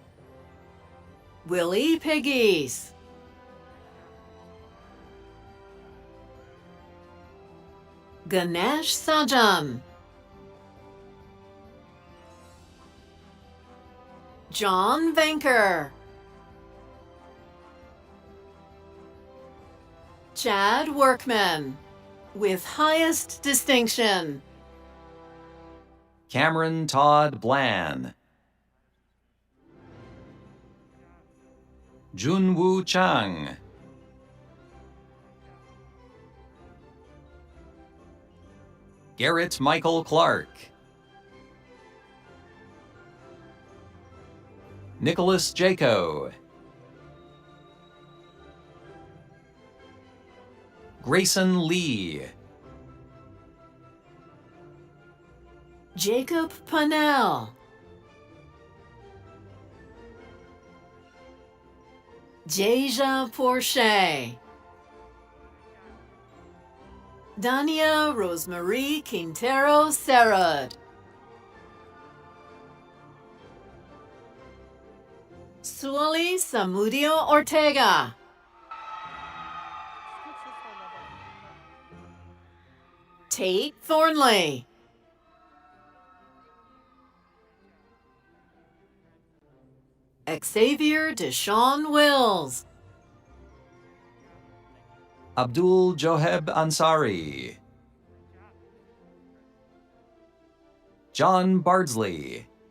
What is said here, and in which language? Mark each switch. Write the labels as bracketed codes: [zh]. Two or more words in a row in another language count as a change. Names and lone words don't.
[en] Willie Piggies. Ganesh Sajam. John Venker. Chad Workman, with highest distinction. Cameron Todd Bland. Junwoo Chang. Garrett Michael Clark. Nicholas Jaco. Grayson Lee. Jacob Pannell. Jasia Porsche. Dania Rosemarie Quintero Serrad. Suali Samudio Ortega. Tate Thornley. Xavier Deshaun Wills. Abdul Joheb Ansari. John Bardsley.